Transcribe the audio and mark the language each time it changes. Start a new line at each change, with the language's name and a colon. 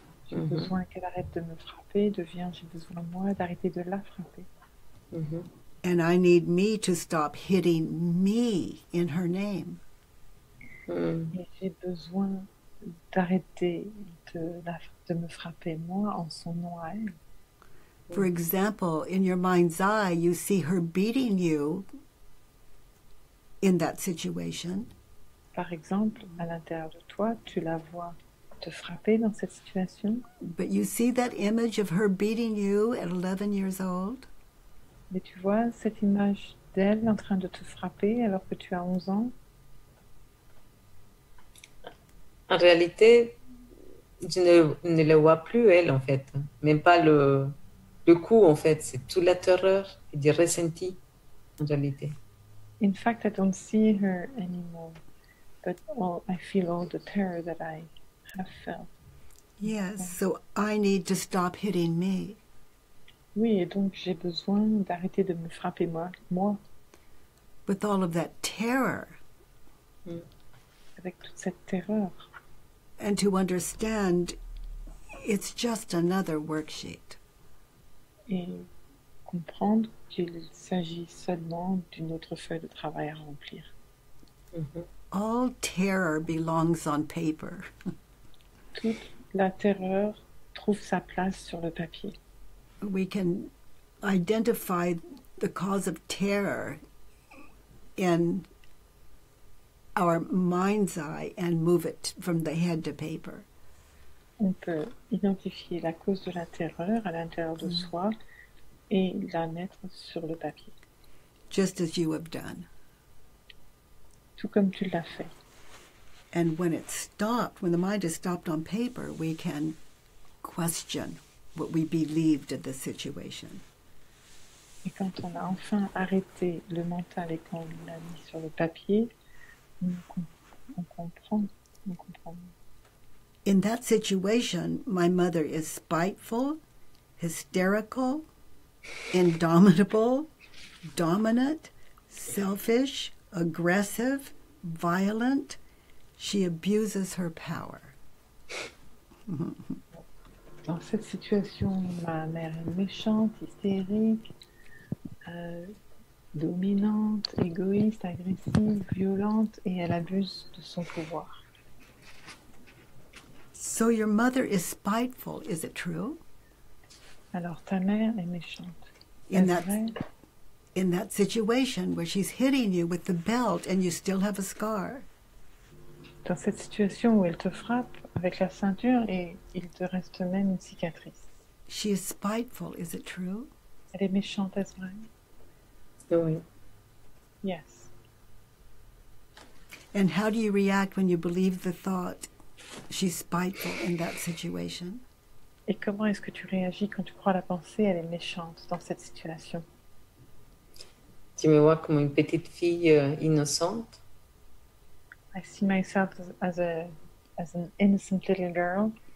French: J'ai besoin qu'elle arrête de me frapper. J'ai besoin moi d'arrêter de la frapper.
English: And I need me to stop hitting me in her name.
French: Et j'ai besoin d'arrêter de me frapper moi en son nom à elle.
English: For example, in your mind's eye, you see her beating you in that situation.
French: Par exemple, à l'intérieur de toi, tu la vois te frapper dans cette situation.
English: But you see that image of her beating you at 11 years old?
French: Mais tu vois cette image d'elle en train de te frapper alors que tu as 11 ans. En réalité, je ne le vois plus, elle, en fait. Même pas le coup, en fait. C'est toute la terreur et du ressenti, en réalité.
English: In fact, I don't see her anymore, but I feel all the terror that I have felt. Yes, so I need to stop hitting me.
French: Oui, et donc j'ai besoin d'arrêter de me frapper moi.
English: With all of that terror.
French: Avec toute cette terreur.
English: And to understand, it's just another worksheet.
French: Et comprendre qu'il s'agit seulement d'une autre feuille de travail à remplir.
English: All terror belongs on paper.
French: Toute la terreur trouve sa place sur le papier.
English: We can identify the cause of terror in our mind's eye and move it from the head to paper.
French: On peut identifier la cause de la terreur à l'intérieur de soi et la mettre sur le papier.
English: Just as you have done.
French: Tout comme tu l'as fait.
English: And when it stopped, when the mind is stopped on paper, we can question what we believed in the situation.
French: Et quand on a enfin arrêté le mental et qu'on l'a mis sur le papier, on comprend.
English: In that situation, my mother is spiteful, hysterical, indomitable, dominant, selfish, aggressive, violent. She abuses her power.
French: Dans cette situation, ma mère est méchante, hystérique, dominante, égoïste, agressive, violente, et elle abuse de son pouvoir.
English: So your mother is spiteful, is it true?
French: Alors ta mère est méchante.
English: In
French: Est-ce vrai?
English: in that situation where she's hitting you with the belt and you still have a scar.
French: Dans cette situation où elle te frappe avec la ceinture et il te reste même une cicatrice.
English: She is spiteful, is it true?
French: Elle est méchante, est-ce vrai? Oui.
English: Yes. And how do you react when you believe the thought she's spiteful in that situation?
French: Et comment est-ce que tu réagis quand tu crois la pensée, elle est méchante dans cette situation? Tu me vois comme une petite fille innocente.
English: I see myself as an innocent little girl.